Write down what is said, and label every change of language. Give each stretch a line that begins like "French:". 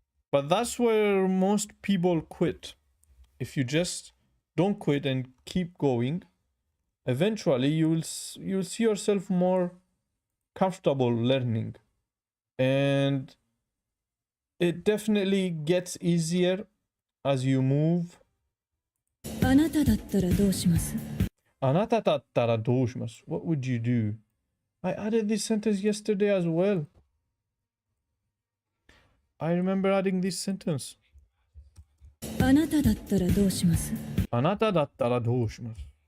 English: But that's where most people quit. If you just don't quit and keep going, eventually you'll see yourself more comfortable learning. And it definitely gets easier as you move.
Japanese: あなただったらどうします？あなただったらどうします?
English: What would you do? I added this sentence yesterday as well. I remember adding this sentence.
Japanese: あなただったらどうします？あなただったらどうします?